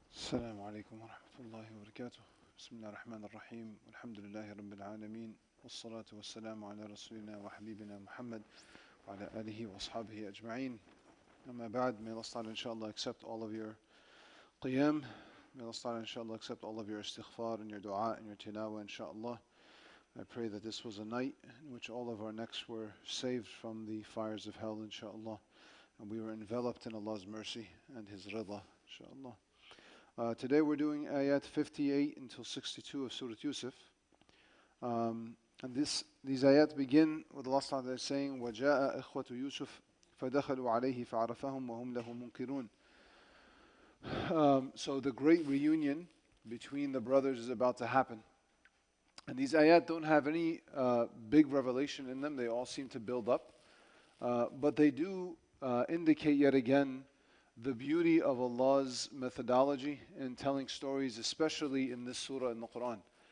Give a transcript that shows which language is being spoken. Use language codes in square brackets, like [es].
[ar] السلام عليكم ورحمة الله وبركاته. بسم الله الرحمن الرحيم والحمد لله رب العالمين والصلاة والسلام على رسولنا وحبيبنا محمد وعلى آله وأصحابه أجمعين. أما بعد, [en] may Allah Ta'ala inshallah accept all of your qiyam. May Allah Ta'ala inshallah accept all of your istighfar and your dua and your tilawah inshallah. I pray that this was a night in which all of our necks were saved from the fires of hell inshallah, and we were enveloped in Allah's mercy and His rida inshallah. Today we're doing ayat 58 until 62 of Surat Yusuf. And these ayat begin with Allah Ta'ala saying, [ar] وَجَاءَ إِخْوَةُ يُوسُفَ فَدَخَلُوا عَلَيْهِ فَعَرَفَهُمْ وَهُمْ لَهُ مُنْكِرُونَ. [en] So the great reunion between the brothers is about to happen. And these ayat don't have any big revelation in them. They all seem to build up. But they do indicate yet again the beauty of Allah's methodology in telling stories, especially in this surah in the Quran.